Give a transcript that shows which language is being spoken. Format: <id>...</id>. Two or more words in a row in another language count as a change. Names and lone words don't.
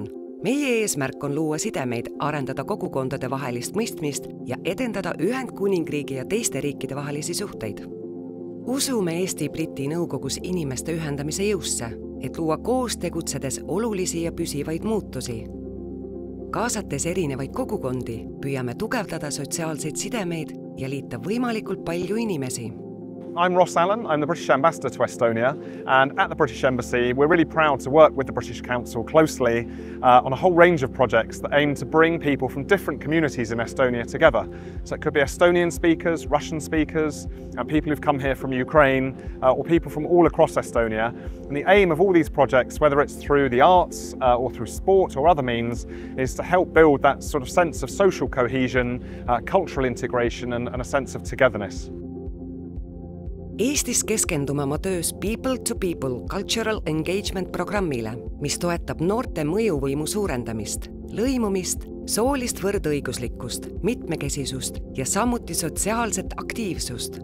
<et>Meie eesmärk on luua sidemeid, arendada kogukondade vahelist mõistmist ja edendada Ühendkuningriigi ja teiste riikide vahelisi suhteid. Usume Eesti-Briti Nõukogus inimeste ühendamise jõusse, et luua koos tegutsedes olulisi ja püsivaid muutusi. Kaasates erinevaid kogukondi, püüame tugevdada sotsiaalseid sidemeid ja liita võimalikult palju inimesi.</et> <en>I'm Ross Allen, I'm the British Ambassador to Estonia, and at the British Embassy we're really proud to work with the British Council closely on a whole range of projects that aim to bring people from different communities in Estonia together. So it could be Estonian speakers, Russian speakers, people who've come here from Ukraine, or people from all across Estonia. And the aim of all these projects, whether it's through the arts or through sport or other means, is to help build that sort of sense of social cohesion, cultural integration and a sense of togetherness.</en> <et>Eestis keskendume oma töös People to People Cultural Engagement programmile, mis toetab noorte mõjuvõimu suurendamist, lõimumist, soolist võrdõiguslikkust, mitmekesisust ja samuti sotsiaalset aktiivsust.</et>